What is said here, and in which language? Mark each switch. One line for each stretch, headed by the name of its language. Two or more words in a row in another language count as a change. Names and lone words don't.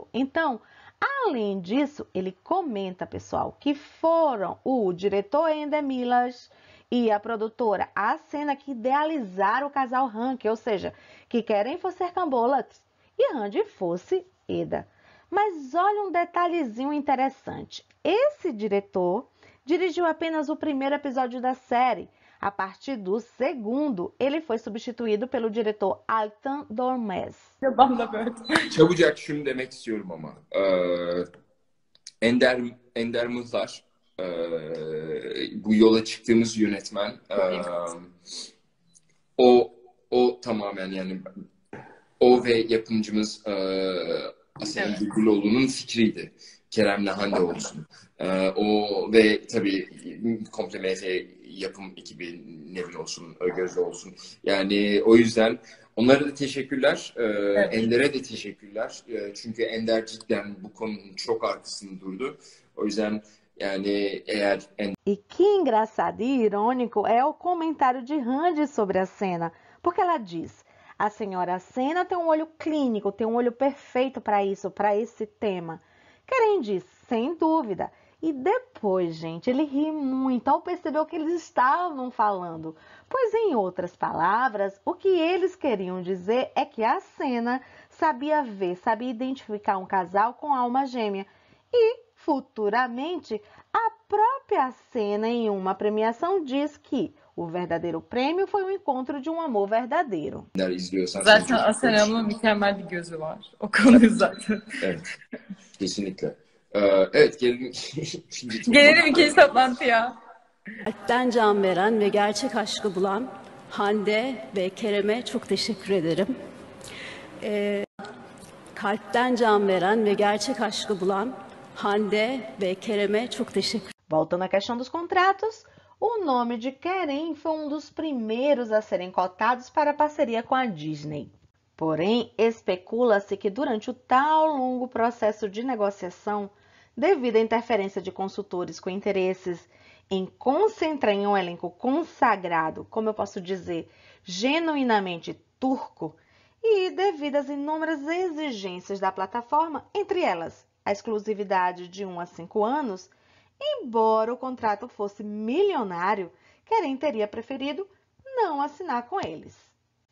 Portuguese: Então, além disso, ele comenta, pessoal, que foram o diretor Ender Milas e a produtora Asena que idealizaram o casal Rank, ou seja, que Kerem fosse Serkan Bolat e Randy fosse Eda. Mas olha um detalhezinho interessante. Esse diretor dirigiu apenas o primeiro episódio da série. A partir do segundo, ele foi substituído pelo diretor Altan Dormez.
Turkish: Çabucak şunu demek istiyorum ama. Ender Mızlar, bu yola çıktığımız yönetmen, o tamamen yani o ve yapımcımız Asena Gülgüloğlu'nun fikriydi. Kerem'le Hande olsun. O ve tabii komple MF yapım ekibi Nevin olsun, Gözde olsun. Yani o yüzden onlara da teşekkürler. Evet. Ender'e de teşekkürler. Çünkü Ender cidden bu konunun çok arkasında durdu. O yüzden yani eğer...
Portuguese: E que engraçado e irônico é o comentário de Randy sobre a cena, porque ela diz: a senhora Sena tem um olho clínico, tem um olho perfeito para isso, para esse tema. Kerem diz, sem dúvida. E depois, gente, ele ri muito ao perceber o que eles estavam falando. Pois, em outras palavras, o que eles queriam dizer é que a Sena sabia ver, sabia identificar um casal com alma gêmea. E, futuramente, a própria Sena, em uma premiação, diz que o verdadeiro prêmio foi o encontro de um amor verdadeiro.
Turkish: Zaten Asena'nın mükemmel bir gözü var. O konuyu zaten. Evet, kesinlikle. Evet, gelelim ikinci toplantıya. Kalpten can veren ve gerçek aşkı bulan Hande ve Kerem'e çok teşekkür ederim. Kalpten can veren ve gerçek aşkı bulan Hande ve Kerem'e çok teşekkür.
Portuguese: Voltando à questão dos contratos, o nome de Kerem foi um dos primeiros a serem cotados para a parceria com a Disney. Porém, especula-se que durante o tal longo processo de negociação, devido à interferência de consultores com interesses em concentrar em um elenco consagrado, como eu posso dizer, genuinamente turco, e devido às inúmeras exigências da plataforma, entre elas a exclusividade de 1 a 5 anos, embora o contrato fosse milionário, Kerem teria preferido não assinar com eles.